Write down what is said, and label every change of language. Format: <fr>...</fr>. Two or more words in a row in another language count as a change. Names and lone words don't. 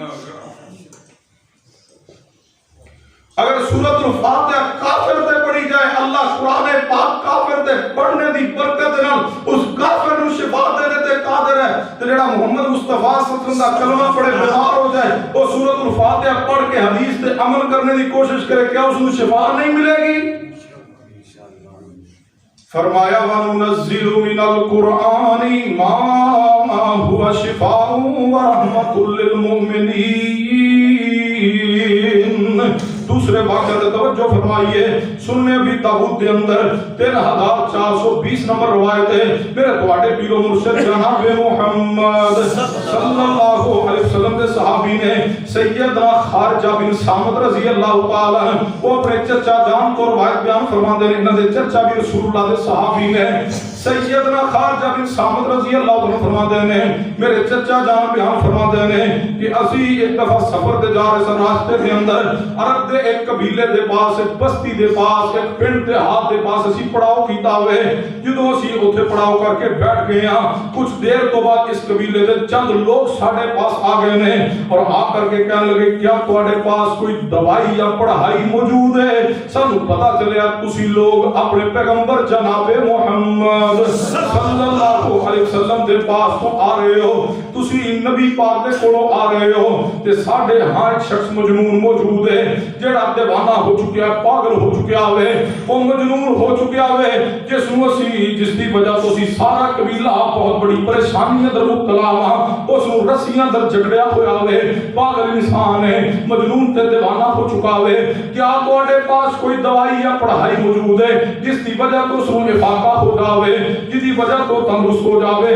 <pa>اگر سورۃ الفاتحہ کافر تے پڑھی جائے، اللہ قرآن پاک کافر تے پڑھنے دی برکت نال اس کافر نو شفا دینے تے قادر ہے، تے جڑا محمد مصطفیٰ صلی اللہ علیہ وسلم دا کلمہ پڑھے بیمار ہو جائے، وہ سورۃ الفاتحہ پڑھ کے حدیث تے عمل کرنے دی کوشش کرے، کیا اس نو شفا نہیں ملے گی؟</pa> <ur>فرمایا</ur> <ar>وَنُنَزِّلُ مِنَ الْقُرْآنِ مَا هُوَ شِفَاءٌ وَرَحْمَةٌ لِّلْمُؤْمِنِينَ۔</ar> <pa>دوسرے واقعہ تے توجہ فرمائیے، سننے ابی داؤد دے اندر 3420 نمبر روایت ہے، میرے تواڈے پیر و مرشد جناب محمد صلی اللہ علیہ وسلم دے صحابی نے سیدنا خارجہ بن صامت رضی اللہ تعالی عنہ، وہ اپنے چچا جان کو روایت بیان فرماندے نے، انہاں دے چچا بھی رسول اللہ دے صحابی نے، سیدنا خارجہ بن صامت رضی اللہ عنہ فرماندے نے، میرے چچا جان بیان فرماندے نے کہ اسی ایک دفعہ سفر تے جا رہے سن، راستے دے اندر عرب دے ایک قبیلے دے پاس، ایک بستی دے پاس، ایک پنڈ دیہات دے پاس اسی پڑاؤ کیتا ہوئے، جدوں اسی اوتھے پڑاؤ کر کے بیٹھ گئے ہاں، کچھ دیر تو بعد اس قبیلے دے چند لوگ ساڈے پاس آ گئے نے، اور آ کر کے کہنے لگے کیا تواڈے پاس کوئی دوائی یا پڑھائی موجود ہے؟ سانوں پتہ چلیا تسی لوگ اپنے پیغمبر جناب محمد صلی اللہ علیہ وسلم دے پاس تو آ رہے ہو، تسی نبی پاک دے کولوں آ رہے ہو، تے ساڈے ہاں ایک شخص مجنون موجود ہے جڑا دیوانہ ہو چکیا ہے، پاگل ہو چکیا ہوئے، وہ مجنون ہو چکیا ہوئے، جس دی وجہ تو سی سارا قبیلہ بہت بڑی پریشانی اندر مبتلا ہوا، اس نو رسیاں اندر جھگڑیا ہویا ہوئے، پاگل انسان ہے، مجنون تے دیوانہ ہو چکا ہوئے، کیا تواڈے پاس کوئی دوائی یا پڑھائی موجود ہے جس دی وجہ تو اس نو افاقہ ہو جاوے، جس دی وجہ تو تندرست ہو جاوے؟</pa>